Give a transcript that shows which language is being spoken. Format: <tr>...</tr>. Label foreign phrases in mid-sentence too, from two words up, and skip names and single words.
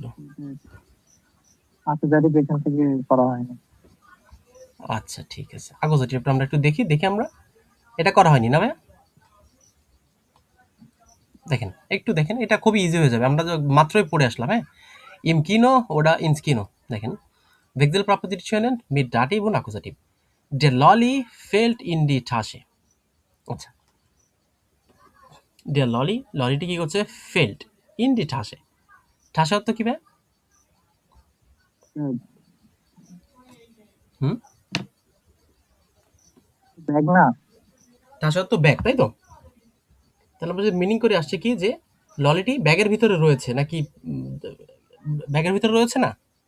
<bn>আন্তর্জাতিক এখান থেকে করা হয়নি। আচ্ছা ঠিক আছে, আগজ এটা আমরা একটু দেখি আমরা এটা করা হয়নি না ভাইয়া? দেখেন, একটু দেখেন, এটা খুবই ইজি হয়ে যাবে। আমরা মাত্রই পড়ে আসলাম, হ্যাঁ? ইমকিনো ওরা ইনস্কিনো। দেখেন,</bn> <de>Wechsel Propositionen mit Dativ und Akkusativ. Der Lolly fällt in die Tasche. আচ্ছা, der Lolly,</de> <bn>লরিটি কি করছে?</bn> <de>fällt in die Tasche.</de> <bn>ঠাসা অর্থ কি ভাই? হুম, ব্যাগ না? ঠাসা অর্থ ব্যাগ, তাই তো? তাহলে আমরা যে মিনিং করে আসছে কি যে ললিটি ব্যাগের ভিতরে রয়েছে নাকি ব্যাগের ভিতরে রয়েছে না?</bn>